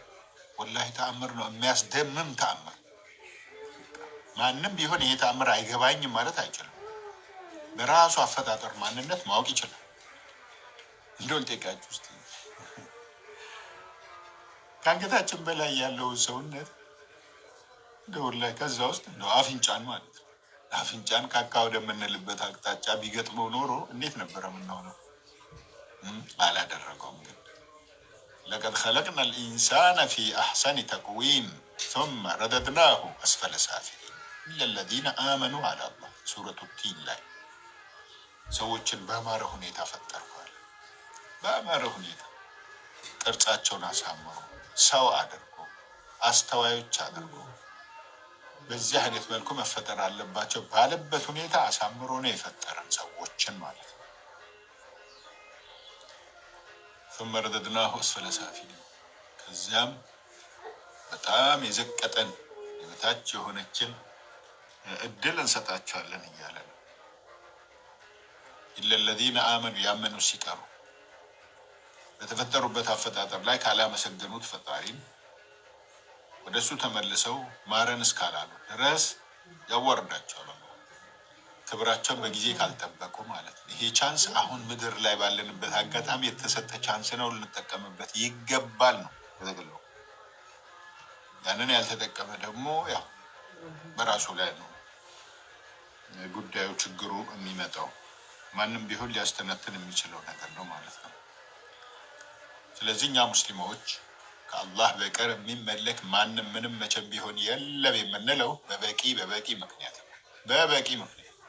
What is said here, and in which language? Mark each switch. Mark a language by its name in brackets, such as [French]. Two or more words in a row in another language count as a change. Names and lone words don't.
[Amharic] ወላሂ ተአምር ነው። የሚያስደምም ተአምር። ማንም ቢሆን ይሄ ተአምር አይገባኝም ማለት አይችልም። በራሱ አፈጣጠር ማንነት ማወቅ ይችላል። እንደው ልጠይቃችሁ ውስጥ ከአንገታችን በላይ ያለው ሰውነት እንደው ላይ ከዛ ውስጥ እንደው አፍንጫን ማለት ነው። አፍንጫን ካካ ወደምንልበት አቅጣጫ ቢገጥመው ኖሮ እንዴት ነበረ የምንሆነው? አላደረገውም። ግን [Arabic] لقد خلقنا الإنسان في أحسن تقويم ثم رددناه أسفل سافلين إلا الذين آمنوا على الله [Amharic] ሱረቱ ቲን ላይ ሰዎችን በአማረ ሁኔታ ፈጠርኳል። በአማረ ሁኔታ ቅርጻቸውን አሳምሮ ሰው አድርጎ አስተዋዮች አድርጎ በዚህ አይነት መልኩ መፈጠር አለባቸው ባለበት ሁኔታ አሳምሮ ነው የፈጠረን ሰዎችን ማለት ነው። [Arabic] ثم رددناه أسفل سافلين [Amharic] ከዚያም በጣም የዘቀጠን የበታች የሆነችን እድል እንሰጣቸዋለን እያለ ነው። [Arabic] إلا الذين آمنوا [Amharic] ያመኑ ሲቀሩ በተፈጠሩበት አፈጣጠር ላይ ካላመሰገኑት ፈጣሪን ወደሱ ተመልሰው ማረን እስካላሉ ድረስ ያዋርዳቸዋል። ክብራቸውን በጊዜ ካልጠበቁ ማለት ነው። ይሄ ቻንስ አሁን ምድር ላይ ባለንበት አጋጣሚ የተሰጠ ቻንስ ነው፣ ልንጠቀምበት ይገባል ነው በተገለው። ያንን ያልተጠቀመ ደግሞ ያው በራሱ ላይ ነው ጉዳዩ ችግሩ የሚመጣው። ማንም ቢሆን ሊያስተነትን የሚችለው ነገር ነው ማለት ነው። ስለዚህ እኛ ሙስሊሞች ከአላህ በቀር የሚመለክ ማንም ምንም መቼም ቢሆን የለም የምንለው በበቂ ምክንያት ነው። በበቂ ምክንያት